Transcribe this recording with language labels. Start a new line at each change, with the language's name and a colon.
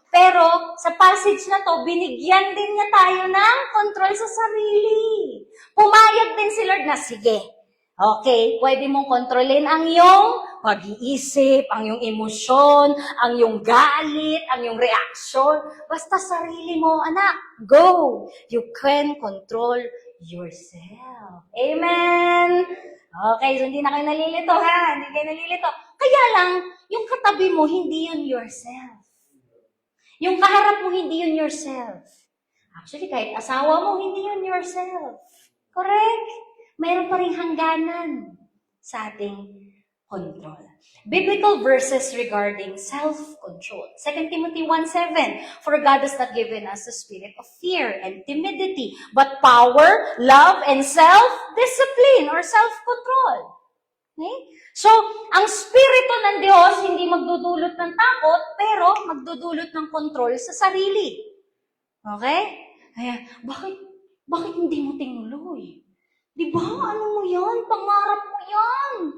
Filipino: Pero, sa passage na to, binigyan din niya tayo ng control sa sarili. Pumayag din si Lord na, sige, okay, pwede mong kontrolin ang iyong pag-iisip, ang iyong emosyon, ang iyong galit, ang iyong reaksyon. Basta sarili mo, anak, go!
English: You can control yourself. Amen!
Filipino: Okay, so hindi na kayo nalilito ha, hindi kayo nalilito. Kaya lang, yung katabi mo, hindi yun yourself. Yung kaharap mo, hindi yun yourself. Actually, kahit asawa mo, hindi yun yourself. Correct? Mayroon pa rin hangganan sa ating control.
English: Biblical verses regarding self-control. 2 Timothy 1:7, For God has not given us a spirit of fear and timidity, but power, love, and self-discipline or self-control. Okay?
Filipino: So, ang spirito ng Diyos hindi magdudulot ng takot, pero magdudulot ng control sa sarili. Okay? Kaya, bakit hindi mo tinuloy? Di ba? Ano mo yan? Pangarap mo yan.